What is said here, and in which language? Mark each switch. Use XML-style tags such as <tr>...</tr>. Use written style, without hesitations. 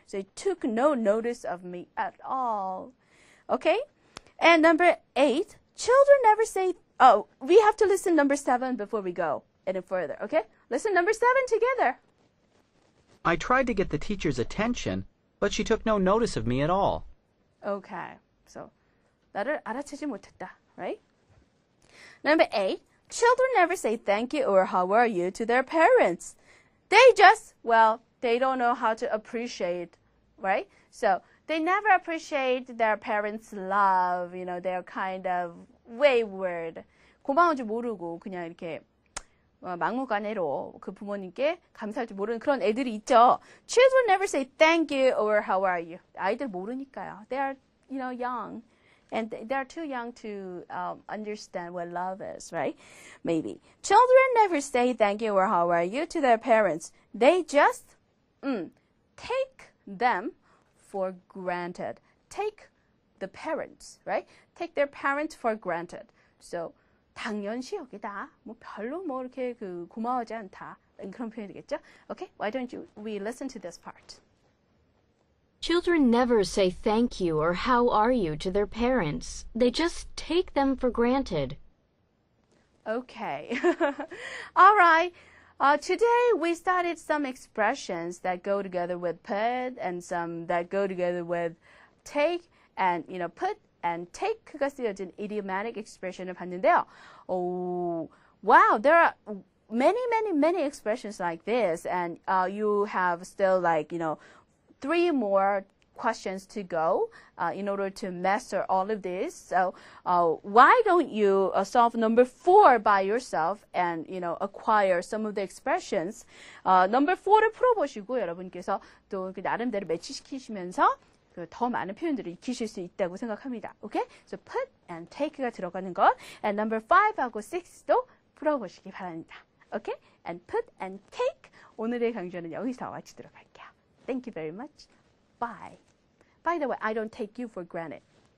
<en>So it took no notice of me at all. Okay? And number 8, children never say, we have to listen number 7 before we go any further. Okay? Listen number 7 together. I tried to get the teacher's attention, but she took no notice of me at all. Okay.</en> <ko>So, 나를 알아채지 못했다.</ko> <en>Right? Number 8, children never say thank you or how are you to their parents. They just, they don't know how to appreciate, right? So they never appreciate their parents' love. They're kind of wayward.</en> <ko>고마운지 모르고 그냥 이렇게 막무가내로 그 부모님께 감사할 줄 모르는 그런 애들이 있죠.</ko> <en>Children never say thank you or how are you.</en> <ko>아이들 모르니까요.</ko> <en>They are, young. And they're too young to understand what love is, right? Maybe. Children never say thank you or how are you to their parents. They just take them for granted. Take the parents, right? Take their parents for granted.</en> <ko>So, 당연시 여기다. 별로 이렇게 고마워하지 않다. 그런 표현이겠죠?</ko> <en>Okay, why don't we listen to this part? Children never say thank you or how are you to their parents. They just take them for granted. Okay. All right. Today we studied some expressions that go together with put and some that go together with take and, put and take</en> <ko>가 쓰여진</ko> <en>idiomatic expression</en> <ko>을 봤는데요.</ko> <en>Oh, wow, there are many expressions like this, and you have still 3 more questions to go in order to master all of this. So why don't you solve number 4 by yourself and acquire some of the expressions.</en> <ko>number 4를 풀어보시고 여러분께서 또 나름대로 매치시키시면서 더 많은 표현들을 익히실 수 있다고 생각합니다.</ko> <en>Okay? So put and take가</en> <ko>들어가는 것. And number 5하고 6도 풀어보시기 바랍니다.</ko> <en>Okay? And put and take.</en> <ko>오늘의 강좌는 여기서 마치도록 할게요.</ko> <en>Thank you very much. Bye. By the way, I don't take you for granted.</en>